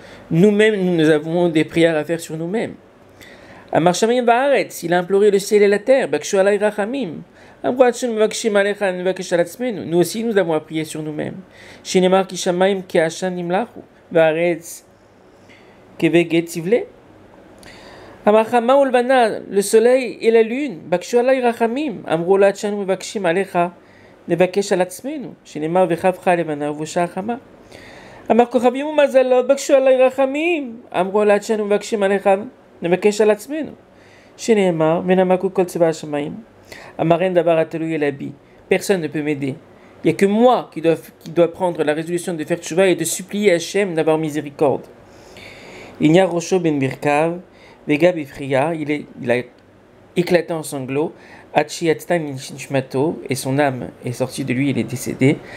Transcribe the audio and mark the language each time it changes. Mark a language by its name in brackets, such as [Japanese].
[French] Nous-mêmes, nous avons des prières à faire sur nous-mêmes. [Hebrew] אמר שמיים בארץ, [French] il a imploré le ciel et la terre, [Hebrew] בקשו עלי רחמים. אמרו עד שאנו מבקשים עליך, נבקש על עצמנו. [French] Nous aussi, nous avons à prier sur nous-mêmes. [Hebrew] שנאמר כי שמיים כעשן נמלחו, והארץ כבגד סבלה. אמר חמה ולבנה, [French] le soleil et la lune, [Hebrew] בקשו עלי רחמים, אמרו לה עד שאנו מבקשים עליך, נבקש על עצמנו, שנאמר וחבך לבנה ובושה חמה. אמר כוכבים ומזלות, בקשו עלי רחמים, אמרו לה עד שאנו מבקשים עליך, נבקש על עצמנו, שנאמר ונמקו כל צבא השמיים. אמר אין דבר התלוי אל אבי, [French] personne ne peut m'aider. Il n'y a que moi qui dois prendre la résolution de faire tchouva et de supplier Hachem d'avoir miséricorde. Il n'y a Rocho ben Birkav, Vega Bifria, il a éclaté en sanglots, [Hebrew] Hachi Atstan Nishmato, [French] et son âme est sortie de lui, il est décédé.